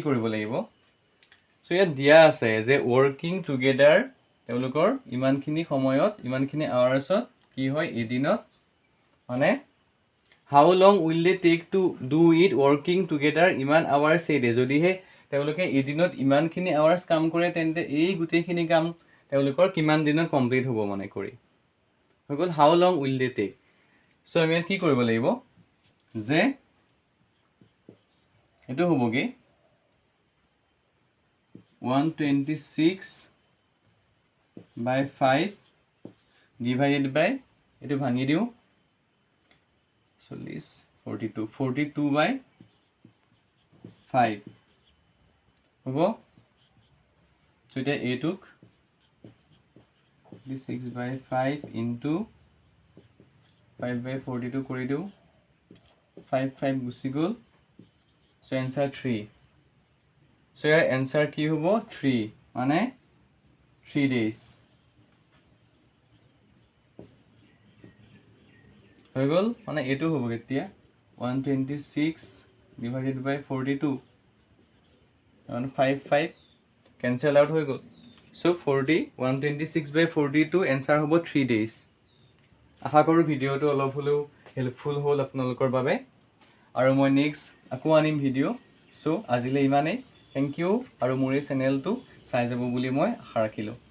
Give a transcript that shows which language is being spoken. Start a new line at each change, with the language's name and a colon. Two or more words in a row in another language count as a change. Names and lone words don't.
Assamese: কৰিব লাগিব so ইয়াত দিয়া আছে যে
English: working together
Assamese: তেওঁলোকৰ ইমানখিনি সময়ত ইমানখিনি আৱাৰ্ছত কি হয় এদিনত মানে
English: how long will they take to do it working together
Assamese: ইমান আৱাৰ্ছ
English: a day
Assamese: যদিহে তেওঁলোকে এদিনত ইমানখিনি আৱাৰ্ছ কাম কৰে তেন্তে এই গোটেইখিনি কাম তেওঁলোকৰ কিমান দিনত কমপ্লিট হ'ব মানে কৰি হৈ গ'ল
English: how long will they take
Assamese: so আমি কি কৰিব লাগিব যে এটো হবগে 126/5
English: divided by
Assamese: এটো ভাঙি দিও 40 42 42/5 হবো so এটা a টুক 6/5 into 5/42 কৰি দিও 5 গুচি গ'ল
English: so answer
Assamese: 3
English: so your answer
Assamese: কি হ'ব 3 মানে
English: 3 days
Assamese: হৈ গ'ল মানে এটো হ'ব কেতিয়া
English: 126 divided by 42 and 5 cancel out
Assamese: হৈ গ'ল
English: so 126/42 answer
Assamese: হ'ব
English: 3 days
Assamese: আশা কৰো ভিডিওটো অলপ হলেও হেল্পফুল হ'ল আপোনালোকৰ বাবে আৰু মই নেক্সট আকৌ আনিম ভিডিও so আজিলৈ ইমানেই
English: thank you
Assamese: আৰু মোৰ এই চেনেলটো চাই যাব বুলি মই আশা ৰাখিলো